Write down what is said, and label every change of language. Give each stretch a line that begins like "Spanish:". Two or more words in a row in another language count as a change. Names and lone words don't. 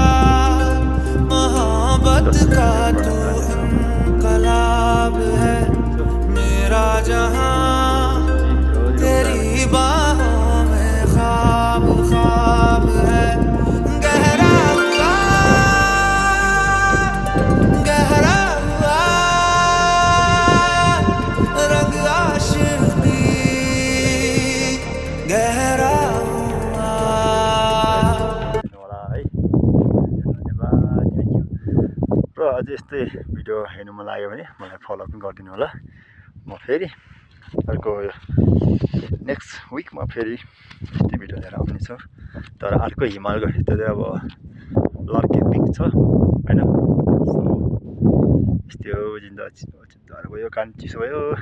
Hindi: मोहब्बत का तू इनकलाब है मेरा जहां तेरी बाहों में ख्वाब ख्वाब है गहरा हुआ रंग आशिकी गहरा
Nepali: र अझै यस्तै भिडियो हेर्नु मन लाग्यो भने मलाई फलो पनि गरिदिनु होला म फेरि अर्को
English: next weekमा
Nepali: फेरि यस्तै भिडियो लिएर आउनेछु तर अर्को हिमालको त्यो चाहिँ अब लर्के पिक छ होइन यस्तै हो जिन्दगी चिन्ताहरू भयो कान चिसो भयो